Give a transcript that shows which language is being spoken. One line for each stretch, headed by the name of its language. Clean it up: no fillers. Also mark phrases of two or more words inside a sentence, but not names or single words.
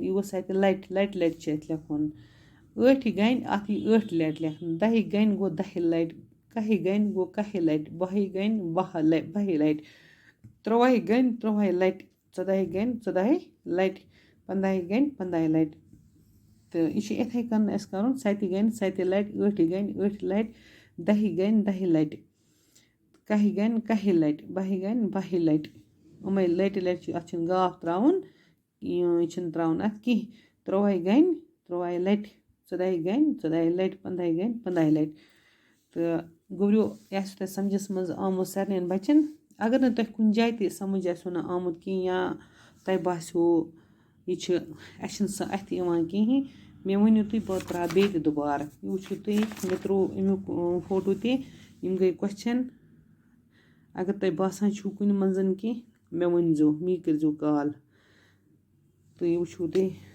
Kashmiri: یہِ گوٚو سَتہِ لٹہِ لٹہِ لٹہِ چھِ اَتھ لیکھُن ٲٹھِ گنہِ اَتھ یی ٲٹھِ لٹہِ لیکھُن دَہہِ گنہِ گوٚو دَہہِ لٹہِ کَہہِ گنہِ گوٚو کَہہِ لٹہِ بَہہِ گنہِ بَہہِ لٹہِ تُرٛوَہہِ گنہِ تُرٛوہَے لٹہِ ژۄدہہِ گنہِ ژۄدہَے لٹہِ پنٛدہَے گنہِ پنٛدہَے لٹہِ تہٕ یہِ چھِ یِتھَے کٔنۍ اَسہِ کَرُن سَتہِ گنہِ سَتہِ لٹہِ ٲٹھِ گنہِ ٲٹھِ لٹہِ دَہہِ گنہِ دَہہِ لٹہِ کَہہِ گنہِ کَہہِ لٹہِ بَہہِ گنہِ بَہہِ لٹہِ یِمَے لٹہِ لٹہِ چھِ اَتھ چھِنہٕ گاف ترٛاوُن یہِ چھِنہٕ ترٛاوُن اَتھ کیٚنٛہہ تُرٛوَہَے گنہِ تُرٛوہَے لٹہِ ژۄدہَے گنہِ ژۄدہَے لٹہِ پنٛدہَے گنہِ پنٛدہَے لٹہِ تہٕ گوٚبریو یہِ آسِوٕ تۄہہِ سمجھَس منٛز آمُت سارنِیَن بَچَن اگر نہٕ تۄہہِ کُنہِ جایہِ تہِ سمٕجھ آسِوٕ نہٕ آمُت کِہیٖنۍ یا تۄہہِ باسیو یہِ چھِ اَسہِ چھِنہٕ سُہ اَتھِ یِوان کِہیٖنۍ مےٚ ؤنِو تُہۍ بہٕ ترٛاوٕ بیٚیہِ تہِ دُبارٕ یہِ وٕچھِو تُہۍ مےٚ ترٛوو اَمیُک فوٹو تہِ یِم گٔے کوسچَن اگر تۄہہِ باسان چھُو کُنہِ منٛز کینٛہہ مےٚ ؤنۍزیو مے کٔرۍزیو کال تہٕ یہِ وٕچھِو تُہۍ